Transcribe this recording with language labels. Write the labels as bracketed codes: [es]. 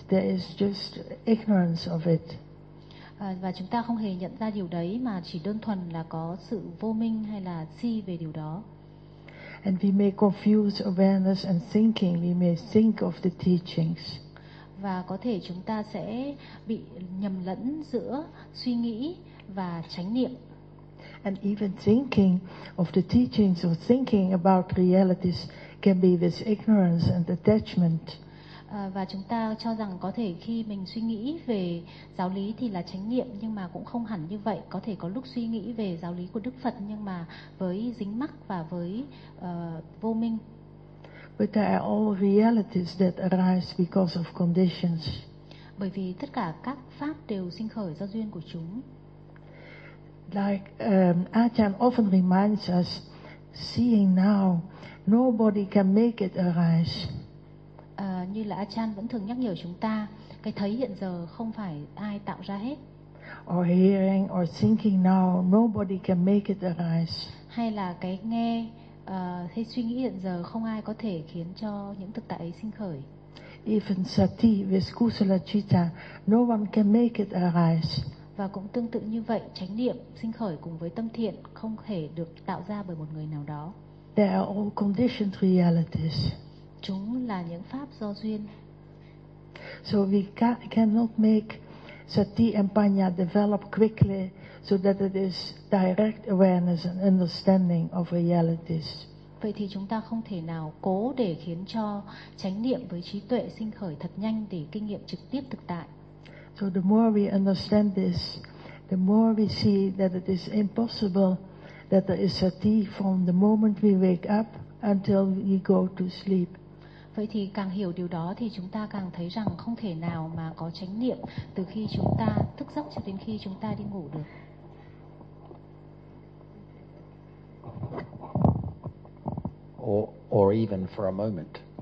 [en] There is just ignorance of it. [vi] Và chúng ta không hề nhận ra điều đấy mà chỉ đơn thuần là có sự vô minh hay là si về điều đó. [en] And we may confuse awareness and thinking. We may think of the teachings. [vi] Và có thể chúng ta sẽ bị nhầm lẫn giữa suy nghĩ và chánh niệm. [en] And even thinking of the teachings or thinking about realities can be with ignorance and attachment. [vi] Và chúng ta cho rằng có thể khi mình suy nghĩ về giáo lý thì là chánh niệm, nhưng mà cũng không hẳn như vậy. Có thể có lúc suy nghĩ về giáo lý của Đức Phật nhưng mà với dính mắc và với vô minh. [en] But there are all realities that arise because of conditions. [vi] Bởi vì tất cả các pháp đều sinh khởi do duyên của chúng. [en] Like Ajahn often reminds us, seeing now, nobody can make it arise. [vi] Như là Ajahn vẫn thường nhắc nhở chúng ta, cái thấy hiện giờ không phải ai tạo ra hết. [en] Or hearing or thinking now, nobody can make it arise. [vi] Hay là cái nghe hay suy nghĩ hiện giờ không ai có thể khiến cho những thực tại ấy sinh khởi. [en] Even sati with kusala citta, no one can make it arise. [vi] Và cũng tương tự như vậy, chánh niệm sinh khởi cùng với tâm thiện không thể được tạo ra bởi một người nào đó. [en] They are all conditioned realities. [vi] Chúng là những pháp do duyên. [en] So we cannot make sati and panya develop quickly so that it is direct awareness and understanding of realities. [vi] Vậy thì chúng ta không thể nào cố để khiến cho chánh niệm với trí tuệ sinh khởi thật nhanh để kinh nghiệm trực tiếp thực tại. [en] So the more we understand this, the more we see that it is impossible that there is sati from the moment we wake up until we go to sleep. [vi] Vậy thì càng hiểu điều đó thì chúng ta càng thấy rằng không thể nào mà có chánh niệm từ khi chúng ta thức giấc cho đến khi chúng ta đi ngủ được. [en] Or even for a moment.